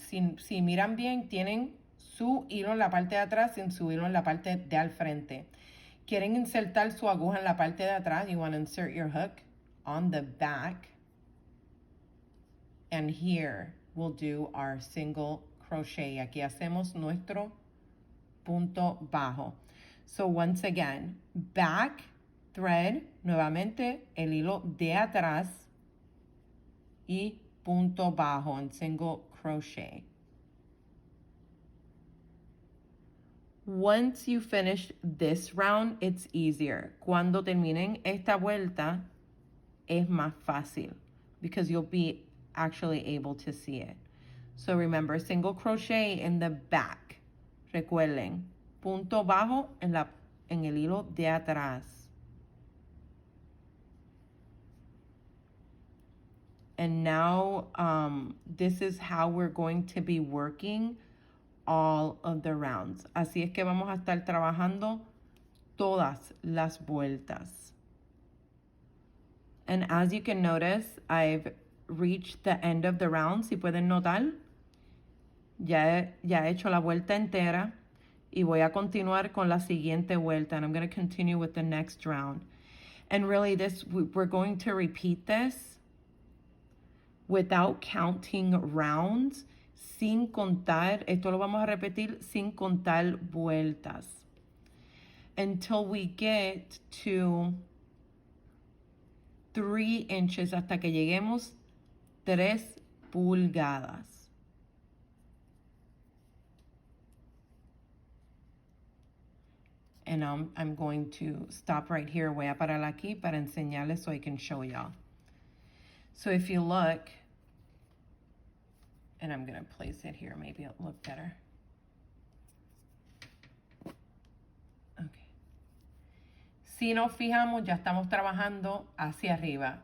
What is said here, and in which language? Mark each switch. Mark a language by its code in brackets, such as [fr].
[es] Si miran bien, tienen su hilo en la parte de atrás y su hilo en la parte de al frente. Quieren insertar su aguja en la parte de atrás. [en] You want to insert your hook on the back. And here we'll do our single crochet. [es] Aquí hacemos nuestro punto bajo. [en] So once again, back thread, [es] nuevamente el hilo de atrás y punto bajo en single crochet. [en] Once you finish this round, it's easier. [es] Cuando terminen esta vuelta, es más fácil [en] because you'll be actually able to see it. So remember, single crochet in the back. [es] Recuerden, punto bajo en el hilo de atrás. [en] And now this is how we're going to be working all of the rounds. [es] Así es que vamos a estar trabajando todas las vueltas. [en] And as you can notice, I've reached the end of the round. [es] Si pueden notar, ya he hecho la vuelta entera y voy a continuar con la siguiente vuelta. [en] And I'm going to continue with the next round. And really we're going to repeat this without counting rounds, [es] sin contar, esto lo vamos a repetir sin contar vueltas, [en] until we get to 3 inches, [es] hasta que lleguemos 3 pulgadas. [en] And I'm going to stop right here. [es] Voy a parar aquí para enseñarles [en] so I can show y'all. So if you look, and I'm going to place it here, maybe it'll look better. Okay. [es] Si nos fijamos, ya estamos trabajando hacia arriba.